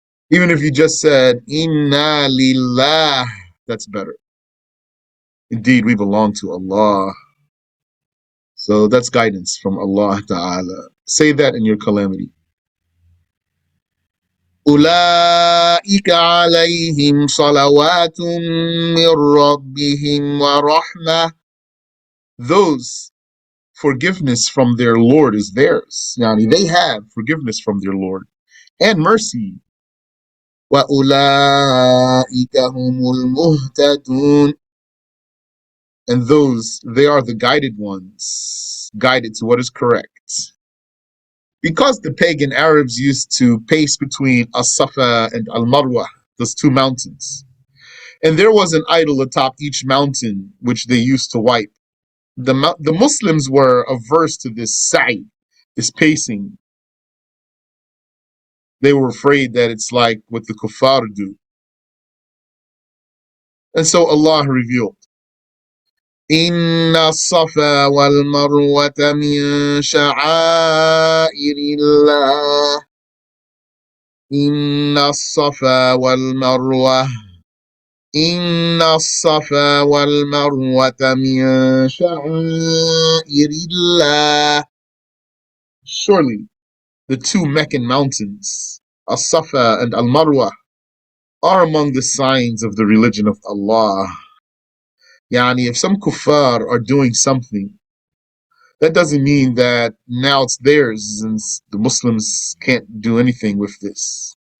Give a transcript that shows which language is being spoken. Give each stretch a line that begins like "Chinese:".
English: Even if you just said, Inna lillah, that's better. Indeed, we belong to Allah. So that's guidance from Allah Ta'ala. Say that in your calamity.
Arabic: أولئك عليهم صلوات من ربهم ورحمة.
English: Those forgiveness from their Lord is theirs. Yani they have forgiveness from their Lord and mercy.
Arabic: وَأُولَٰئِكَ هُمُ الْمُهْتَدُونَ.
English: And those, they are the guided ones, guided to what is correct. Because the pagan Arabs used to pace between As-Safa and Al-Marwa, those two mountains, and there was an idol atop each mountain which they used to wipe. The Muslims were averse to this sa'i, this pacing. They were afraid that it's like what the kuffar do. And so Allah revealed,
Arabic: إن الصفا والمروة من شعائر الله إن الصفا والمروة إن الصفا والمروة من شعائر الله.
English: Surely the two Meccan mountains, As-Safa and Al-Marwa, are among the signs of the religion of Allah. Yani, if some kuffar are doing something, that doesn't mean that now it's theirs and the Muslims can't do anything with this.